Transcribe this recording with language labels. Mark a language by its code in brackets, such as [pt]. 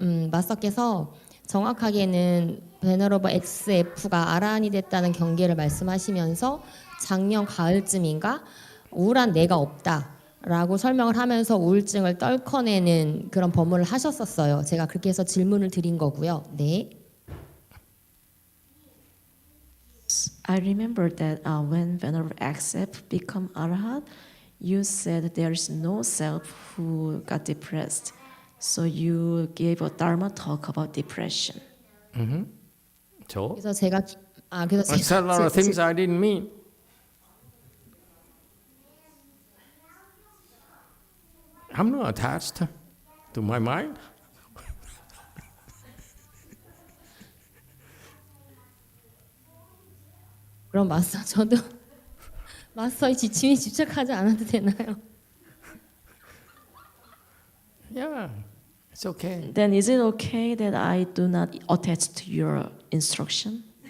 [ko] 마스터께서 정확하게는 베너러버 XF가 아라한이 됐다는 경계를 말씀하시면서 작년 가을쯤인가 우울한 내가 없다라고 설명을 하면서 우울증을 떨커내는 그런 법문을 하셨었어요. 제가 그렇게 해서 질문을 드린 거고요. 네. [en] I remember that when Venerable XF become arahat, you said there is no self who got depressed. So you gave a Dharma talk about depression. So [ko] 그래서 제가 [en] I said a lot of things I didn't mean. I'm not attached to my mind. [ko] 그럼 마스터 저도 마스터의 지침에 집착하지 않아도 되나요? [en] Yeah, it's okay. Then is it okay that I do not attach to your instruction?